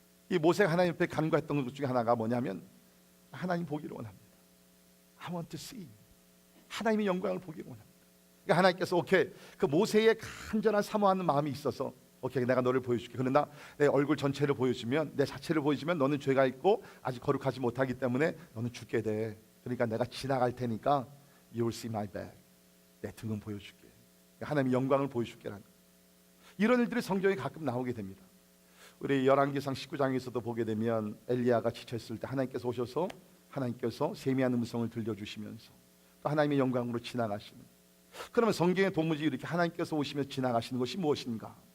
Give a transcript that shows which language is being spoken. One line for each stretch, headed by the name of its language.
Korean: 이 모세가 하나님 앞에 간구했던 것 중에 하나가 뭐냐면 하나님 보기를 원합니다.
English: I want to see.
Korean: 하나님의 영광을 보기를 원합니다. 그러니까 하나님께서 오케이, 그 모세의 간절한 사모하는 마음이 있어서 오케이, 내가 너를 보여줄게. 그러나 내 얼굴 전체를 보여주면, 내 자체를 보여주면 너는 죄가 있고 아직 거룩하지 못하기 때문에 너는 죽게 돼. 그러니까 내가 지나갈 테니까
English: You will see my back.
Korean: 내 등은 보여줄게. 하나님의 영광을 보여줄게라는, 이런 일들이 성경에 가끔 나오게 됩니다. 우리 열왕기상 19장에서도 보게 되면 엘리야가 지쳤을 때 하나님께서 오셔서 하나님께서 세미한 음성을 들려주시면서 또 하나님의 영광으로 지나가시는, 그러면 성경의 도무지 이렇게 하나님께서 오시며 지나가시는 것이 무엇인가?